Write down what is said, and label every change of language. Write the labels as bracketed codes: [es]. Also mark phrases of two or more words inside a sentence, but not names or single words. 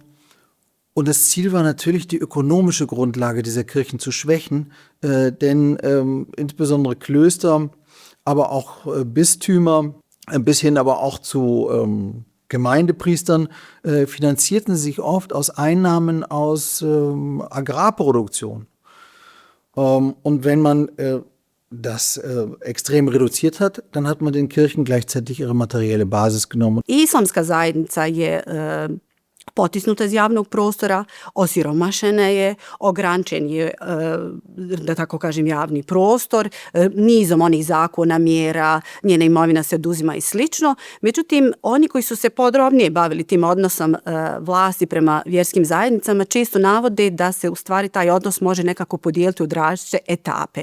[de] Und das Ziel war natürlich, die ökonomische Grundlage dieser Kirchen zu schwächen, denn insbesondere Klöster, aber auch Bistümer, bis hin aber auch zu Gemeindepriestern finanzierten sich oft aus Einnahmen aus Agrarproduktion. Und wenn man das extrem reduziert hat, dann hat man den Kirchen gleichzeitig ihre materielle Basis genommen. [hr] Islamska zajednica je potisnuta iz javnog prostora, osiromašena je, ograničen je, da tako kažem, javni prostor, nizom onih zakona, mjera, njena imovina se oduzima i slično. Međutim, oni koji su se podrobnije bavili tim odnosom vlasti prema vjerskim zajednicama često navode da se u stvari taj odnos može nekako podijeliti u različite etape.